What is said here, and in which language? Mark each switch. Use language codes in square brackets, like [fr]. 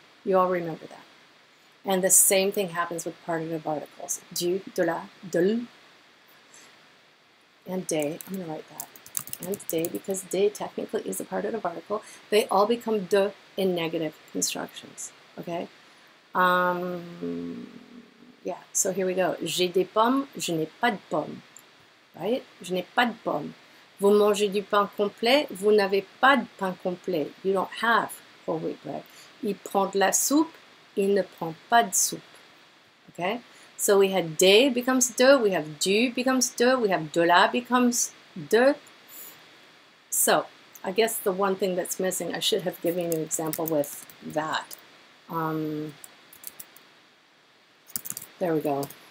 [en] You all remember that. And the same thing happens with partitive articles. Du, de la, de l, and des. I'm going to write that. And des, because des technically is a partitive article. They all become de in negative constructions. Okay? Yeah, so here we go. [fr] J'ai des pommes, je n'ai pas de pommes. Right? Je n'ai pas de pommes. Vous mangez du pain complet, vous n'avez pas de pain complet. [en] You don't have whole wheat bread. [fr] Il prend de la soupe, il ne prend pas de soupe. [en] Okay? So we had des becomes de, we have du becomes de, we have de la becomes de. So I guess the one thing that's missing, I should have given you an example with that. There we go.